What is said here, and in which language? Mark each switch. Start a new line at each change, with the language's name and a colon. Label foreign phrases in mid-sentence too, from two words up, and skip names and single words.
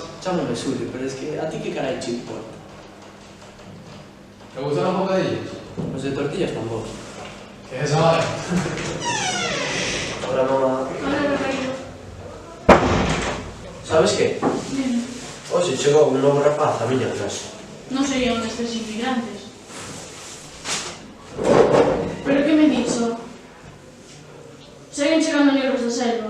Spanish: Llámame Julio, pero es que a ti qué caray te importa. ¿Te gustan los bocadillos? Los de tortillas con vos. ¿Qué es esa vara? Hola, mamá. Hola, Rafael.
Galician: Sabes que? Dime. Hoxe chegou un novo rapaz á miña clase. Non serían estes inmigrantes. Pero que me dixo? Seguen chegando negros da selva.